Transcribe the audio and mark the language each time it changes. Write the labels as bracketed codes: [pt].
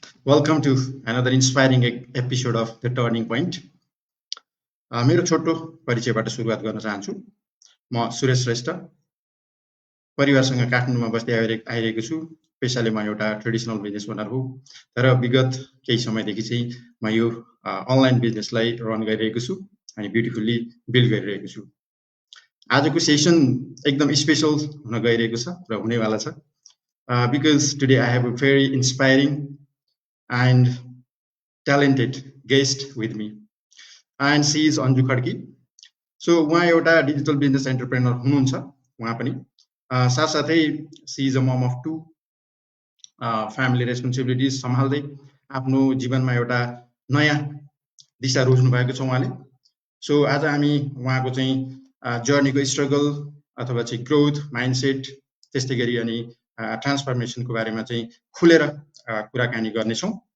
[en] Welcome to another inspiring episode of The Turning Point. [ne] मेरो छोटो परिचयबाट सुरुवात गर्न चाहन्छु। म सुरेश श्रेष्ठ परिवारसँग काठमाडौँमा बस्दै आइरहेको छु। पेसाले म एउटा ट्रेडिसनल बिजनेस ओनर हो, तर विगत केही समयदेखि चाहिँ म यो अनलाइन बिजनेसलाई रन गरिरहेको छु अनि ब्युटिफुल्ली बिल्ड गरिरहेको छु। आजको सेसन एकदम स्पेसल हुन गइरहेको छ र हुनेवाला छ, [en] because today I have a very inspiring and talented guest with me, and she is Anju Khadki. [ne] So उहाँ एउटा डिजिटल बिजनेस एन्टरप्रेनर हुनुहुन्छ उहाँ पनि, साथसाथै [en] she is a mum of two family responsibilities [ne] सम्हाल्दै आफ्नो जीवनमा एउटा नयाँ दिशा रोज्नु भएको छ उहाँले। सो आज हामी उहाँको चाहिँ जर्नीको स्ट्रगल अथवा चाहिँ ग्रोथ माइन्डसेट त्यस्तै गरी अनि ट्रान्सफर्मेसनको बारेमा चाहिँ खुलेर कुराकानी गर्नेछौँ।